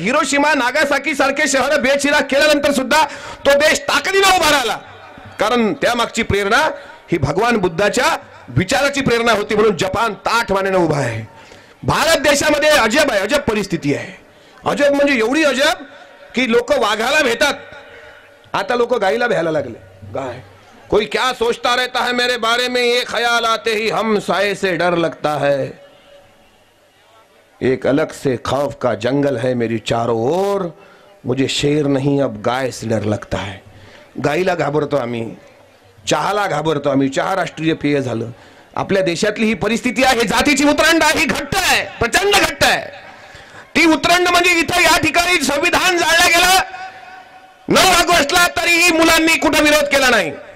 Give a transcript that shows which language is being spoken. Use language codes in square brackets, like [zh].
[mr] Hiroshima Nagasaki सारखे शहर बेचिराख केल्यानंतर सुद्धा तो देश ताकदीने उभा राहिला. कारण त्यामागची प्रेरणा ही भगवान बुद्धाच्या विचाराची प्रेरणा होती, म्हणून जपान ताठ मानेने उभा आहे. भारत देशामध्ये अजब आहे, अजब परिस्थिती आहे. अजब म्हणजे एवढी अजब की लोक वाघाला भेटतात, आता लोक गायीला भ्यायला लागले. [hi] गाय कोई क्या सोचता रहता है मेरे बारे में, ये ख्याल आते ही हम साए से डर लगता है. एक अलग से खौफ का जंगल है मेरी चारों ओर, मुझे शेर नहीं अब गाय से डर लगता है. [mr] गायीला घाबरतो आम्ही, चहाला घाबरतो आम्ही. चहा राष्ट्रीय पेय झालं. आपल्या देशातली ही परिस्थिती आहे. जातीची उतरंड ही घट्ट आहे, प्रचंड घट्ट आहे. ती उतरंड म्हणजे इथं या ठिकाणी संविधान जाळलं गेलं 9 ऑगस्टला, तरीही मुलांनी कुठं विरोध केला नाही.